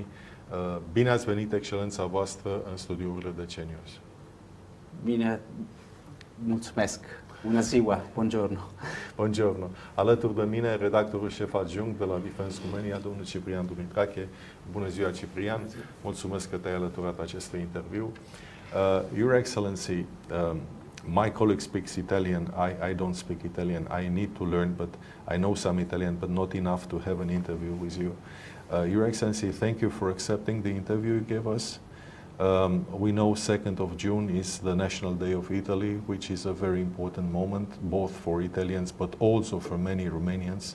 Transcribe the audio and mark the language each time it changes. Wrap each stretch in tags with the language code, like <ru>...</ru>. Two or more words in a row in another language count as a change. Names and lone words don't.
<ro>Bine ați venit, excelența voastră, în studiourile DCNews. Bine, mulțumesc. Bună ziua,</ro> <it>buongiorno. Buongiorno.</it> <ro>Alături de mine, redactorul șef adjunct de la DefenseRomania, domnul Ciprian Dumitrache. Bună ziua, Ciprian. Mulțumesc că te-ai alăturat acestui interviu.</ro> <en>Your Excellency, my colleague speaks Italian. I don't speak Italian. I need to learn, but I know some Italian, but not enough to have an interview with you. Your Excellency, thank you for accepting the interview you gave us. We know 2nd of June is the National Day of Italy, which is a very important moment, both for Italians but also for many Romanians.</en>